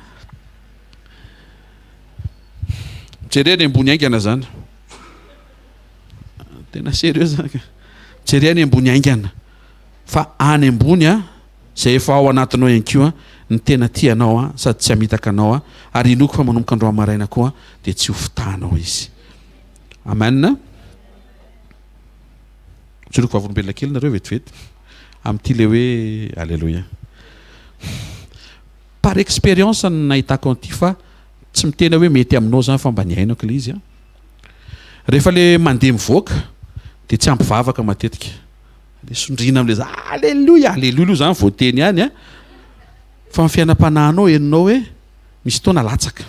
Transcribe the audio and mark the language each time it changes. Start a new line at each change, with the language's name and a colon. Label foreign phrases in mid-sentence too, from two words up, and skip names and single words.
Malagasy: jereny ambony aingana zany tena sérieux zany jereny ambony aingana fa any ambony zay efa ao anatinao ihany koa ny tena tianao sady tsy hamitaka anao ary inoko fa manomboka andro maraina koa dia tsy ho fitanao izy. Amen. Tsoroko vavolombelona kely nareo vetivety amin'ity le hoe alléluia.
French: Par expérience
Malagasy: no nahitako an'ity fa tsy mitena hoe mety aminao zany fa mba niainako le izy. Rehefa le mandeha mivoaka dia tsy ampivavaka matetika. Le sondrina amin'le za alléluia alléluia zany vao teny ihany fa amin'ny fiainam-panahinao heninao hoe misy taona latsaka.